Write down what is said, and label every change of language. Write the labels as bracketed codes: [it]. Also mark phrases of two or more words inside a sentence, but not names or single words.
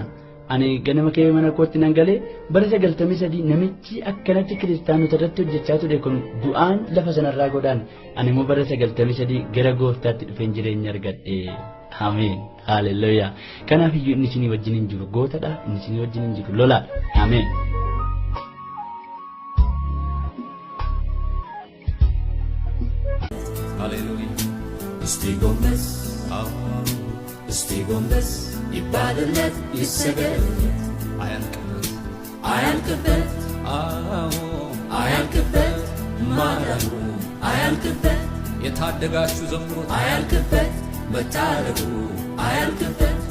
[om] Ani ganama kee mana kootti nan galee bara 93 namichi akkanatti kiristaanota irratti hojjechaa ture kun du'aan lafa sanarraa godaan ani immoo bara 93 gara gooftaatti dhufeen jireenya argadhe. Ameen. Haleluuyaa. Kanaaf iyyuu inni isinii wajjin hin jiru gootadha, inni isinii wajjin hin jiru lolaadha. Ameen. Haleluuyaa. [am] እስቲ ጎንበስ ይባልለት ይሰገድለት አያልቅበት ማዳኑ አያልቅበት የታደጋችሁ ዘምሩት አያልቅበት መታደጉ አያልቅበት